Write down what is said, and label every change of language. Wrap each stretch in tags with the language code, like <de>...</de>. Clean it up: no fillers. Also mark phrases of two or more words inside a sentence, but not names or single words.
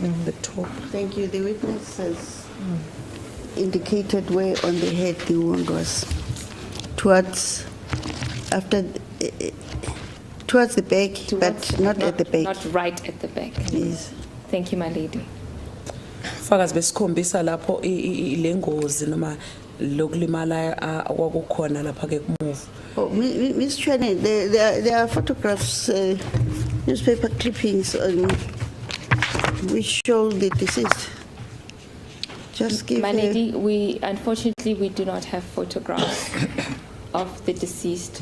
<en>the top. Thank you. The witness has indicated where on the head the wound was. Towards the back, but not at the back. Not right at the back. Yes. Thank you, my lady.</en> <zu>Fakazi besikhombisa lapho ilengozi noma lokulimala akwakukhona lapha ke kumuva.</zu> <en>Oh, Ms. Chwane, there are photographs, newspaper clippings which show the deceased. Just give My lady, unfortunately we do not have photographs of the deceased.</en>